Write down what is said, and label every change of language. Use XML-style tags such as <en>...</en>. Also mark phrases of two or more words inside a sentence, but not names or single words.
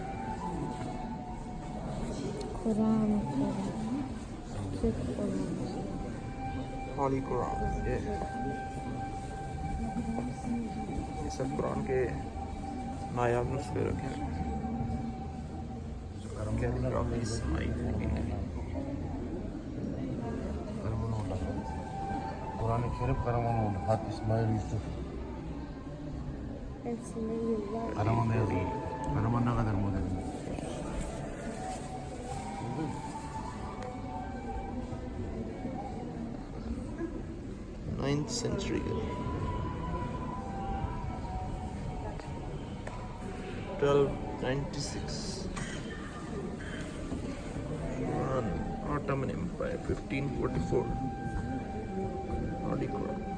<ur>ہولی قرآن یہ سب قرآن کے نایاب نسخے رکھے ہیں. कैलीग्राफी</ur> <tr>Kur'an-ı Kerim Karamanlıoğlu, Hat İsmail Yusuf. Karaman'da yazıyor. Karaman ne kadar modern.</tr> <en>9th century 1296 Ottoman Empire 1544 Holy Quran।</en>